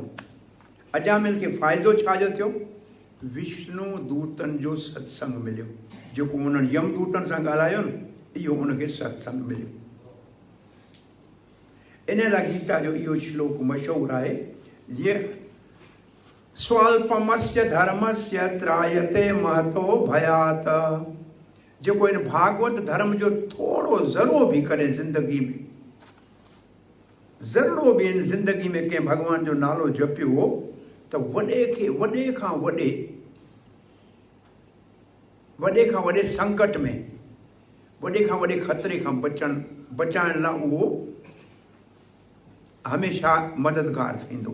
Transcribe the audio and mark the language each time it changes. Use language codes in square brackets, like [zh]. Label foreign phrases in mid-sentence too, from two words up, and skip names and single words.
[sd] अजामिल खे फ़ाइदो छाजो थियो? विष्णु दूतनि जो सत्संग मिलियो, जेको उन्हनि यमदूतनि सां ॻाल्हायो न, इहो उनखे सत्संग मिलियो। इन लाइ गीता जो इहो श्लोक मशहूरु आहे, जीअं [sa] स्वल्पमस्य धर्मस्य त्रायते महतो भयात। [sd] जेको इन भागवत धर्म जो थोरो ज़रो भी करे ज़िंदगी में, ज़रो भी इन ज़िंदगी में कंहिं भॻवान जो नालो जपियो त वॾे खां वॾे संकट में, वॾे खां वॾे ख़तरे खां बचाइण लाइ उहो हमेशह मददगार थींदो।